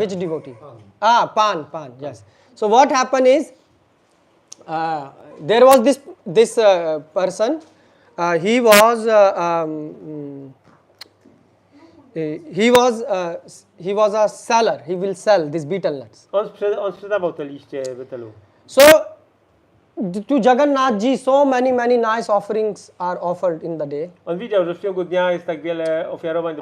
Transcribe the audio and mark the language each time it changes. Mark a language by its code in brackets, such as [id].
[en] Which devotee? Pan, yes. So what happened is, there was this person. He was a seller. He will sell these betel nuts. [pl] On sprzedawał te liście betelu. [en] So to Jagannath ji, so many nice offerings are offered in the day, [pl] On widział, że w ciągu dnia jest tak wiele ofiarowań do